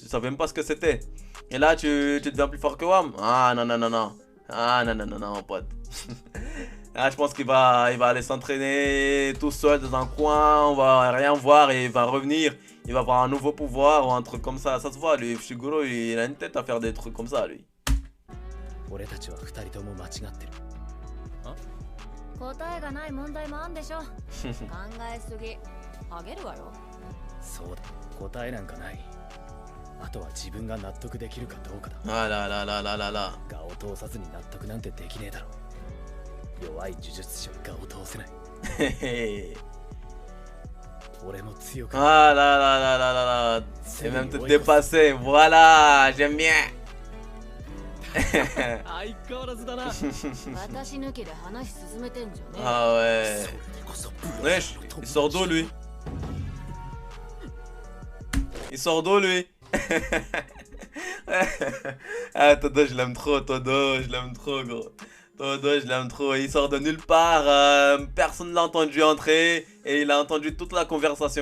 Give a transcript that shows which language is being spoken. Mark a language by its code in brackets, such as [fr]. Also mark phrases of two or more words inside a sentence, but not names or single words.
[fr] Tu savais même pas ce que c'était. Et là, tu deviens plus fort que moi. Ah non, non, non, non. Ah non, non, non, non, mon pote. Là, je pense qu'il va, il va aller s'entraîner tout seul dans un coin, on va rien voir et il va revenir. Il va avoir un nouveau pouvoir ou un truc comme ça. Ça se voit, lui, Fushiguro, il a une tête à faire des trucs comme ça, lui. [ja] 俺たちは二人とも間違ってる。答えがない問題もあんでしょ。考えすぎ。あげるわよ。そうだ、答えなんかない。あとは自分が納得できるかどうかだ。あらららららら。我を通さずに納得なんてできねえだろ。弱い呪術師は我を通せない。俺も強く。 [fr] Ah là là là là là là. C'est même te dépasser. Voilà, j'aime bien. [ja] 相変わらずだな。私抜きで話進めてんじゃね。 [fr] Ah ouais. Wesh, il sort d'où lui? Il sort d'où lui? Ah, Todo, je l'aime trop, Todo, je l'aime trop, gros. Todo, je l'aime trop. Il sort de nulle part, personne ne l'a entendu entrer et il a entendu toute la conversation.